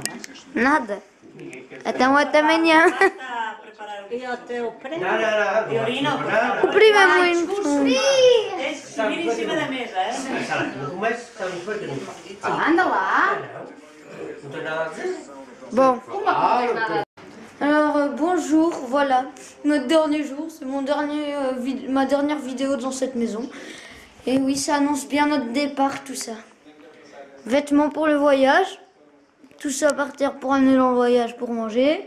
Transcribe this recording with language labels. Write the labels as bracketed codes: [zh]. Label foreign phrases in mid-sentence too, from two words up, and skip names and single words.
[pt] Nada. Então até amanhã. Está a preparar o... E o teu primo? Não. Violino? O primo é muito... Tens que subir em cima da mesa, é? No começo, sabe o que não faz? Anda lá. Não tem nada a dizer. [fr] Bon. Alors bonjour, voilà, notre dernier jour, c'est ma dernière vidéo dans cette maison. Et oui, ça annonce bien notre départ, tout ça. Vêtements pour le voyage, tout ça par terre pour amener dans le voyage pour manger.